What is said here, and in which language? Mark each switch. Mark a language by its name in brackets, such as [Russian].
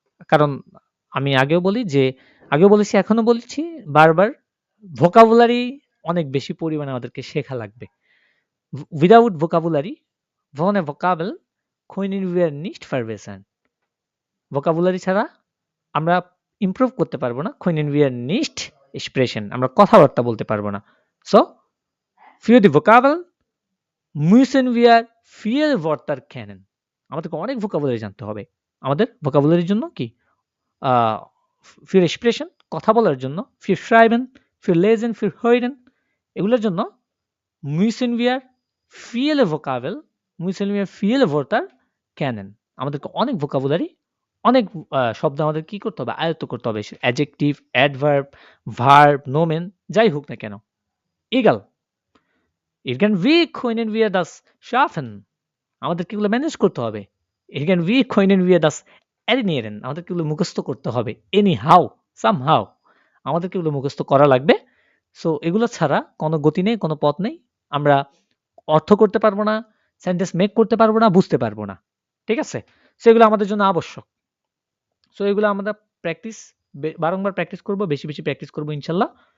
[Bangla] কারণ আমি আগেও বলেছি, এখনো বলছি বারবার, ভোকাবুলারি অনেক বেশি পরিমাণে আমাদেরকে শেখা লাগবে। [English] without vocabulary [German] ohne Vokabel können wir nicht verbessern. [Bangla] Vocabulary ছাড়া আমরা ইমপ্রুভ করতে পারবো না। [German] können wir nicht sprechen, [Bangla] আমরা কথাবার্তা বলতে পারবো না। [German] সো für die Vokabel müssen wir viel Wörter kennen. [Bangla] আমাদেরকে অনেক ভোকাবুলারি জানতে হবে। আমাদের ভোকাবুলারির জন্য কি [German] für sprechen, [Bangla] কথা বলার জন্য, [German] für schreiben, für lesen, für hören, [Bangla] এগুলোর জন্য [German] müssen wir viele Vokabel, müssen wir viele Wörter kennen. [Bangla] আমাদেরকে অনেক ভোকাবুলারি, অনেক শব্দ আমাদের কি করতে হবে? আয়ত্ত করতে হবে। অ্যাডজেক্টিভ, অ্যাডভার্ব, ভার্ব, নোমেন, যাই হোক না কেন। [German] egal. Irgendwie können wir das schaffen. [Bangla] আমাদেরকে এগুলো ম্যানেজ করতে হবে। [German] Irgendwie können wir das erlernen. [Bangla] আমাদেরকে এগুলো মুখস্থ করতে হবে। [English] anyhow, somehow, [Bangla] আমাদেরকে এগুলো মুখস্থ করা লাগবে। সো এগুলো ছাড়া কোনো গতি নেই, কোনো পথ নেই। আমরা অর্থ করতে পারবো না, সেন্টেন্স মেক করতে পারবো না, বুঝতে পারবো না। ঠিক আছে? সো এগুলো আমাদের জন্য আবশ্যক। সো এগুলো আমরা প্র্যাকটিস, বারংবার প্র্যাকটিস করব, বেশি প্র্যাকটিস করব ইনশাল্লাহ।